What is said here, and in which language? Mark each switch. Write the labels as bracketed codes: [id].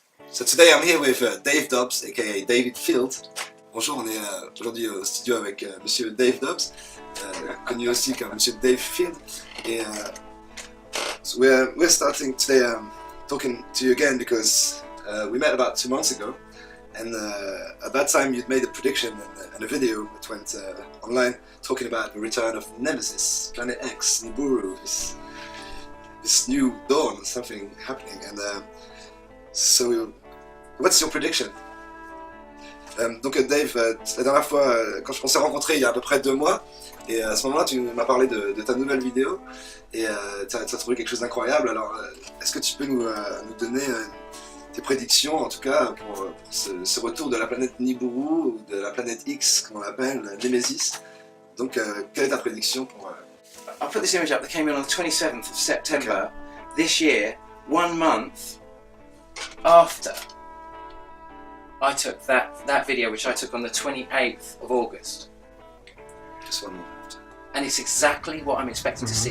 [en] So today I'm here with Dave Dubs, aka David Field. [fr] Bonjour, on est aujourd'hui au studio avec Monsieur Dave Dubs, connu aussi comme Monsieur Dave Field. Et [en] so we're starting today talking to you again because we met about 2 months ago, and at that time you'd made a prediction and a video that went online talking about the return of Nemesis, Planet X, Nibiru, this new dawn, something happening. And so, what's your prediction? [fr] Donc Dave, la dernière fois, quand on s'est rencontrés il y a à peu près 2 mois, et à ce moment-là tu m'as parlé de ta nouvelle vidéo, et tu as trouvé quelque chose d'incroyable. Alors est-ce que tu peux nous donner tes prédictions, en tout cas pour ce retour de la planète Nibiru, ou de la planète X, comme on l'appelle, Nemesis. Donc quelle est ta prédiction pour... [en] I put this image up that came in on the 27th of September this year, 1 month after I took that video, which I took on the 28th of August. Just 1 month. And it's exactly what I'm expecting to see.